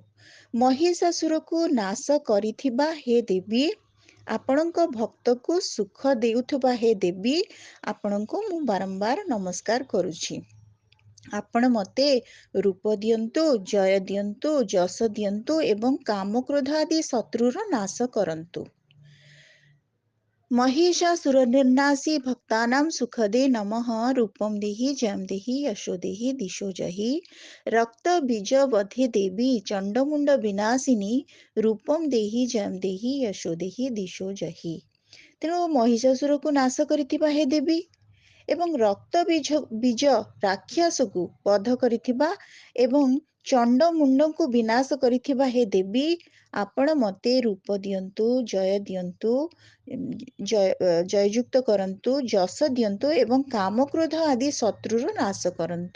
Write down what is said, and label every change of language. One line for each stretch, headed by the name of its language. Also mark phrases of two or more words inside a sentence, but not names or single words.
Odia: ମହିଷାସୁରକୁ ନାଶ କରିଥିବା ହେ ଦେବୀ, ଆପଣଙ୍କ ଭକ୍ତକୁ ସୁଖ ଦେଉଥିବା ହେ ଦେବୀ, ଆପଣଙ୍କୁ ମୁଁ ବାରମ୍ବାର ନମସ୍କାର କରୁଛି। ଆପଣ ମୋତେ ରୂପ ଦିଅନ୍ତୁ, ଜୟ ଦିଅନ୍ତୁ, ଯଶ ଦିଅନ୍ତୁ ଏବଂ କାମକ୍ରୋଧ ଆଦି ଶତ୍ରୁର ନାଶ କରନ୍ତୁ।
Sanskrit: महिषासुरनिर्नासी भक्तानां सुखदे नमः रूपं देहि जयं देहि यशो देहि दिशो जहि रक्तबीजवधे देवी चण्डमुण्ड विनाशिनी रूपं देहि जयं देहि यशो देहि दिशो जहि।
Odia: ତେଣୁ ମହିଷାସୁରକୁ ନାଶ କରିଥିବା ହେ ଦେବୀ ଏବଂ ରକ୍ତ ବୀଜ ରାକ୍ଷସକୁ ବଧ କରିଥିବା ଏବଂ ଚଣ୍ଡମୁଣ୍ଡଙ୍କୁ ବିନାଶ କରିଥିବା ହେ ଦେବୀ, ଆପଣ ମୋତେ ରୂପ ଦିଅନ୍ତୁ, ଜୟ ଦିଅନ୍ତୁ, ଜୟଯୁକ୍ତ କରନ୍ତୁ, ଯଶ ଦିଅନ୍ତୁ ଏବଂ କାମକ୍ରୋଧ ଆଦି ଶତ୍ରୁର ନାଶ କରନ୍ତୁ।